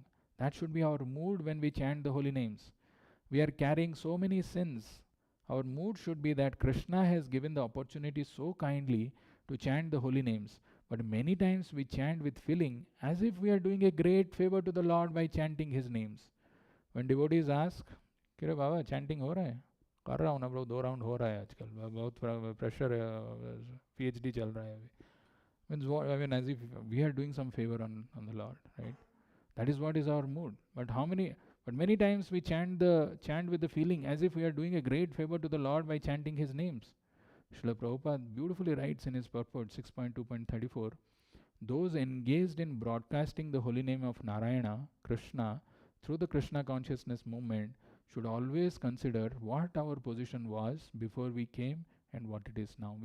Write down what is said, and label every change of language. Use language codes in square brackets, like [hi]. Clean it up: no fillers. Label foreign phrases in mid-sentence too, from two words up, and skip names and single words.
[en] That should be our mood when we chant the holy names. We are carrying so many sins. Our mood should be that Krishna has given the opportunity so kindly to chant the holy names. But many times we chant with feeling as if we are doing a great favor to the Lord by chanting his names. When devotees ask, [bn] কিরে বাবা, [en] chanting [hi] हो रहा है? कर रहा हूँ ना bro, 2 round हो रहा है आजकल. Bahut pressure hai, PhD chal raha hai. [en] Means what, as if we are doing some favor on the Lord, right? That is what is our mood. But many times we chant with the feeling as if we are doing a great favor to the Lord by chanting his names. Srila Prabhupada beautifully writes in his purport 6.2.34, those engaged in broadcasting the holy name of Narayana, Krishna, through the Krishna consciousness movement should always consider what our position was before we came and what it is now.